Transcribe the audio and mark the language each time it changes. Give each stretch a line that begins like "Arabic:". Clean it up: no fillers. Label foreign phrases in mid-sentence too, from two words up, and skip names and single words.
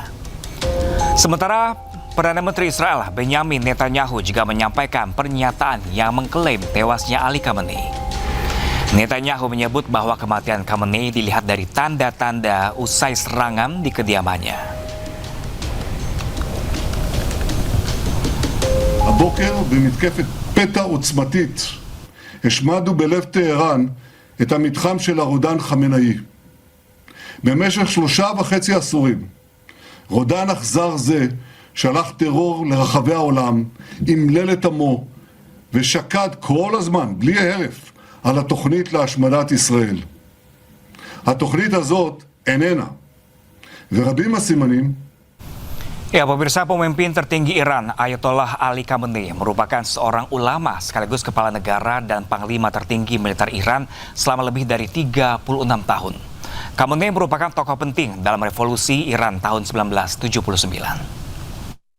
Indonesian: Sementara Perdana Menteri Israel Benjamin Netanyahu juga menyampaikan pernyataan yang mengklaim tewasnya Ali Khamenei. Netanyahu menyebut bahwa kematian Khamenei dilihat dari tanda-tanda usai serangan di kediamannya.
Hebrew: הבוקר במתקפת פתע עוצמתית השמדנו בלב טהרן את המתחם של הרודן חמינאי. במשך 3.5 עשורים רודן אכזר זה שלח טרור לרחבי העולם, אמלל את עמו ושקד כל הזמן, בלי הרף, על התוכנית להשמדת ישראל. התוכנית הזאת איננה, ורבים הסימנים.
Indonesian: Ya, pemirsa, pemimpin tertinggi Iran, Ayatollah Ali Khamenei, merupakan seorang ulama sekaligus kepala negara dan panglima tertinggi militer Iran selama lebih dari 36 tahun. Khamenei merupakan tokoh penting dalam revolusi Iran tahun 1979.